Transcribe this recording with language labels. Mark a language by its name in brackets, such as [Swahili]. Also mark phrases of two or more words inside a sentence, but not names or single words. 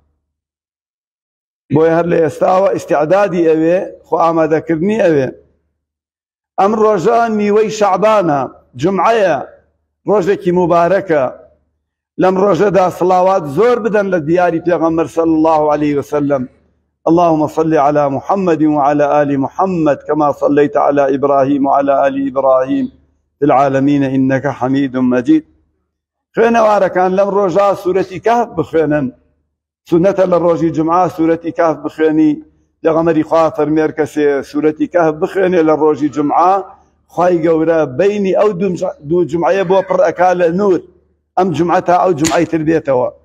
[Central Kurdish] بۆیە هەر لە ئێستاوە ئیستیعدادی ئەوێ، خۆ ئامادەکردنی ئەوێ. ئەم ڕۆژە نیوەی شەعبانە، جومعەیە، ڕۆژێکی موبارەکە. لەم ڕۆژەدا سڵاوات زۆر بدەن لە دیاری پێغەمبەر [Arabic] صلی الله عليه وسلم. اللهم صل على محمد وعلى آل محمد كما صليت على إبراهيم وعلى آل إبراهيم في العالمين إنك حميد مجيد. [Central Kurdish] خوێنەوارەکان لەم ڕۆژە سوورەتی کەهف بخوێنن. سنەتە لە ڕۆژی جومعە سوورەتی کەهف بخوێنی. پێغەمبەری خوا فەرمێ هەر کەسێ سوورەتی کەهف بخوێنێ لە ڕۆژی جومعە، خوای گەورە بینی ئەو دوو جومعەیە بۆ پڕ ئەکا لە نور، ئەم جومعە تا ئەو جومعەی تر بێتەوە.